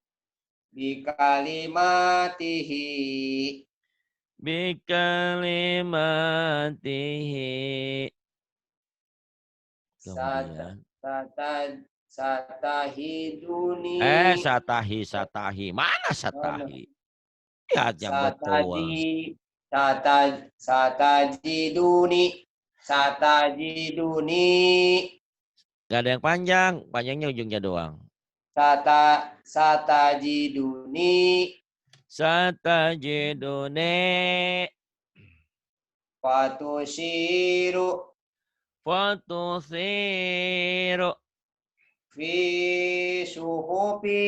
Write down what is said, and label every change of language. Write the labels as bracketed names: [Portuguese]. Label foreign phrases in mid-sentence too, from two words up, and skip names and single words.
[Arabic] Bikalimatihi. Bikalimatihi. [Indonesian] Kemudian. [Arabic] Satahiduni. Satahi. Mana [Indonesian] Mana? [Arabic] satahi? Lihat yang betul. Satajiduni. [Indonesian] Gak ada yang panjang. Panjangnya ujungnya doang. [Arabic] Satajiduni. Satajidune. Fatusiru. Fatusiru. في صحف.